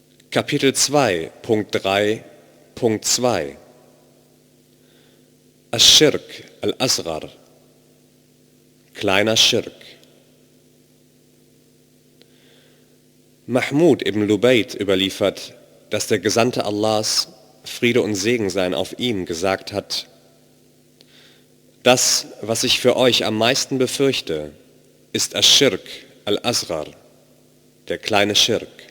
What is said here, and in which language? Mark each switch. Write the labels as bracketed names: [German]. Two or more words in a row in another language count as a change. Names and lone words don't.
[German] Kapitel 2, Punkt 3, Punkt 2. [Arabic] الشرك الأصغر, [German] kleiner Schirk. Mahmud ibn Lubayt überliefert, dass der Gesandte Allahs, Friede und Segen seien auf ihm, gesagt hat: Das, was ich für euch am meisten befürchte, ist [Arabic] الشرك الأصغر, [German] der kleine Schirk.